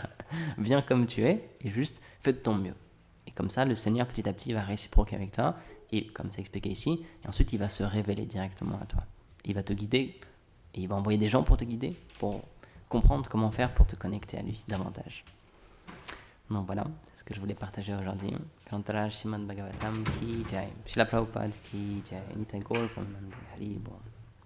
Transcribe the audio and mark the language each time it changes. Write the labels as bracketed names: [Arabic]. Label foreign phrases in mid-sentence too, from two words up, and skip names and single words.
[French] Viens comme tu es et juste fais de ton mieux. Et comme ça, le Seigneur, petit à petit, va réciproquer avec toi. Et comme c'est expliqué ici, et ensuite, il va se révéler directement à toi. Il va te guider. Et il va envoyer des gens pour te guider, pour comprendre comment faire pour te connecter à lui davantage. Donc voilà, c'est ce que je voulais partager aujourd'hui. [Hindi] Kantara Shrimad Bhagavatam ki jai. Srila Prabhupada ki jai. [Bangla] Nitai Gaur Premanande Hari Bol.